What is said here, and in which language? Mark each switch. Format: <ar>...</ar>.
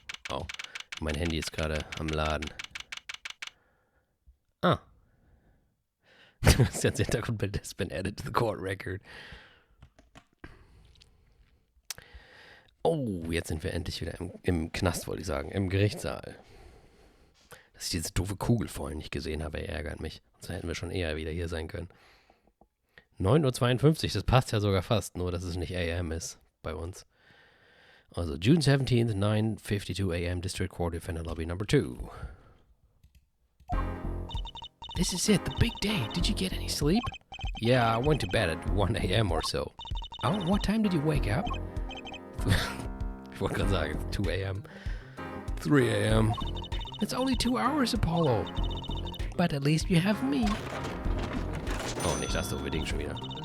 <de>Oh, mein Handy ist gerade am Laden. Ah. Das ganze Hintergrundbild</de> <en>has been added to the court record.</en> <de>Oh, jetzt sind wir endlich wieder im Knast, wollte ich sagen. Im Gerichtssaal. Dass ich diese doofe Kugel vorhin nicht gesehen habe, ärgert mich. Sonst hätten wir schon eher wieder hier sein können. 9:52 Uhr, das passt ja sogar fast, nur dass es nicht AM ist bei uns.</de> <en>Also June 17th, 9:52 AM, District Court, Defendant Lobby Number 2. This is it, the big day. Did you get any sleep? Yeah, I went to bed at 1 AM or so. Oh, what time did you wake up?</en> <de>Ich wollte gerade sagen, 2 AM. 3 AM.</de> <en>It's only 2 hours, Apollo. But at least you have me.</en> <de>Oh, nicht das unbedingt schon wieder.</de>